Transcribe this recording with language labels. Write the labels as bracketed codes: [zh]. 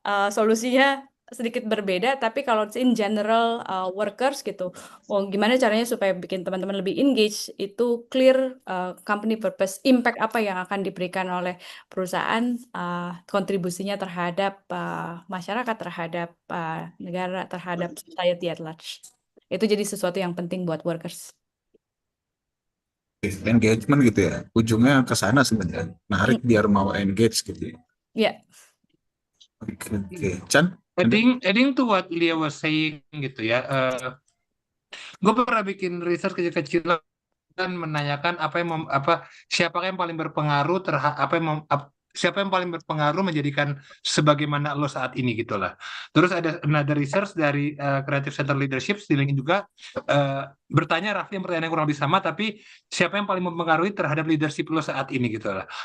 [id] solusinya sedikit berbeda, tapi kalau [en] in general workers [id] gitu, gimana caranya supaya bikin teman-teman lebih engage, itu [en] clear company purpose, [id] impact apa yang akan diberikan oleh perusahaan, kontribusinya terhadap masyarakat, terhadap negara, terhadap [en] society at large. [id] Itu jadi sesuatu yang penting buat workers. Engagement gitu ya. Ujungnya ke sana sebenarnya. Narik biar mau engage gitu. Ya. Oke. Chan? [en] Adding to what Lia was saying [id] gitu ya. Gue pernah bikin research kecil-kecilan dan menanyakan siapa yang paling berpengaruh siapa yang paling berpengaruh menjadikan sebagaimana lo saat ini gitulah. Terus ada [en] another research [id] dari Creative Center Leadership di LinkedIn juga bertanya [en] roughly [id] pertanyaan yang kurang lebih sama, tapi siapa yang paling mempengaruhi terhadap leadership lo saat ini gitulah.